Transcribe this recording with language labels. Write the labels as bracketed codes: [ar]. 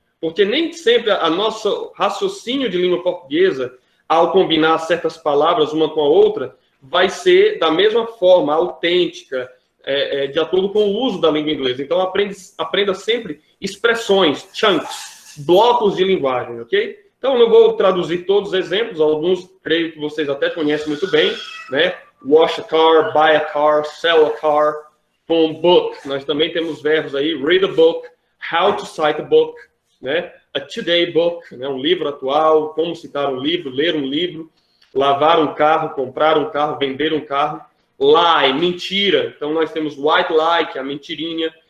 [pt] Porque nem sempre a nosso raciocínio de língua portuguesa, ao combinar certas palavras uma com a outra, vai ser da mesma forma, autêntica, de acordo com o uso da língua inglesa. Então, aprenda sempre expressões, chunks, blocos de linguagem, ok? Então, eu não vou traduzir todos os exemplos, alguns creio que vocês até conhecem muito bem, né? [en] Wash a car, buy a car, sell a car, com book. [pt] Nós também temos verbos aí, [en] read a book, how to cite a book, [pt] né? [en] A today book, [pt] né? Um livro atual, como citar um livro, ler um livro, lavar um carro, comprar um carro, vender um carro. Lie, mentira. Então, nós temos white lie, que é a mentirinha.